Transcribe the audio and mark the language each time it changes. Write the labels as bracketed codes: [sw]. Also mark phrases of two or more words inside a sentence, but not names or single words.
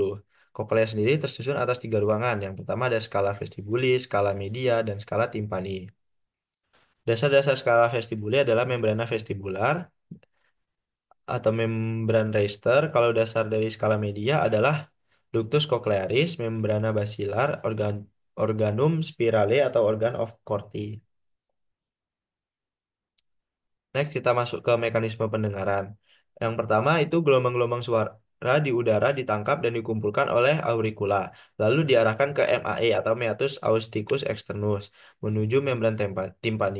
[id] Kokleas sendiri tersusun atas tiga ruangan. Yang pertama ada [la] skala vestibuli, skala media, [id] dan [la] skala timpani. [id] Dasar-dasar [la] skala vestibuli [id] adalah [la] membrana vestibular [id] atau membran Reister. Kalau dasar dari [la] skala media [id] adalah [la] ductus cochlearis, membrana basilar, organum spirale [id] atau [en] organ of Corti. [id] Next, kita masuk ke mekanisme pendengaran. Yang pertama itu gelombang-gelombang suara di udara ditangkap dan dikumpulkan oleh auricula, lalu diarahkan ke MAE atau [la] meatus acousticus externus [id] menuju membran timpani.